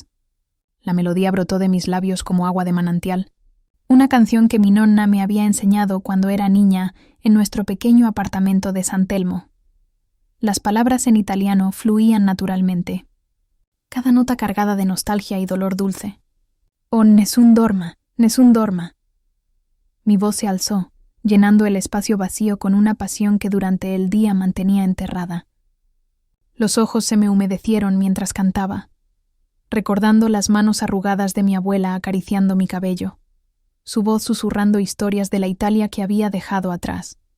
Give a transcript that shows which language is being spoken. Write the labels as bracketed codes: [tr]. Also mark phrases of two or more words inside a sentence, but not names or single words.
[es] La melodía brotó de mis labios como agua de manantial. Una canción que mi nonna me había enseñado cuando era niña en nuestro pequeño apartamento de San Telmo. Las palabras en italiano fluían naturalmente. Cada nota cargada de nostalgia y dolor dulce. [it] «Oh, nessun dorma, nessun dorma». [es] Mi voz se alzó, llenando el espacio vacío con una pasión que durante el día mantenía enterrada. Los ojos se me humedecieron mientras cantaba, recordando las manos arrugadas de mi abuela acariciando mi cabello, su voz susurrando historias de la Italia que había dejado atrás.